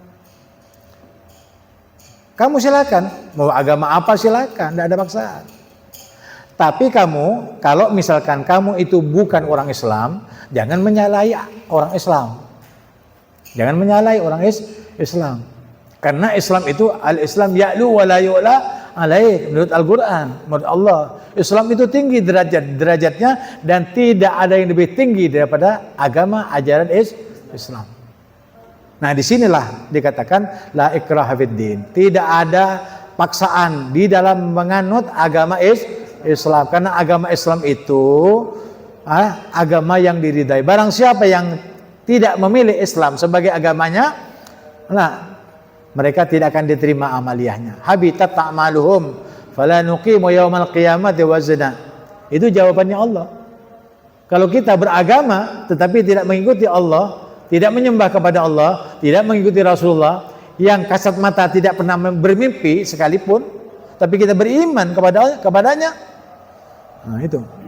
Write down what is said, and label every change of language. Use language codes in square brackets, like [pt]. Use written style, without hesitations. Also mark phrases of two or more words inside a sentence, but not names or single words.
[id] Kamu silakan, mau agama apa silakan, tidak ada paksaan. Tapi kamu, kalau misalkan kamu itu bukan orang Islam, jangan menyalahi orang Islam. Jangan menyalahi orang Islam. Karena Islam itu [ar] الإسلام يعلو ولا يعلى عليه, [id] menurut Al-Quran, menurut Allah. Islam itu tinggi derajatnya dan tidak ada yang lebih tinggi daripada agama ajaran Islam. Nah, disinilah dikatakan [ar] لا إكراه في الدين. [id] Tidak ada paksaan di dalam menganut agama Islam. Karena agama Islam itu agama yang diridai. Barang siapa yang tidak memilih Islam sebagai agamanya, nah, mereka tidak akan diterima amaliyahnya. [ar] حبطت أعمالهم فلا نقيم يوم القيامة وزنا. [id] Itu jawabannya Allah. Kalau kita beragama tetapi tidak mengikuti Allah, tidak menyembah kepada Allah, tidak mengikuti Rasulullah, yang kasat mata tidak pernah bermimpi sekalipun, tapi kita beriman kepadanya. Nah, itu.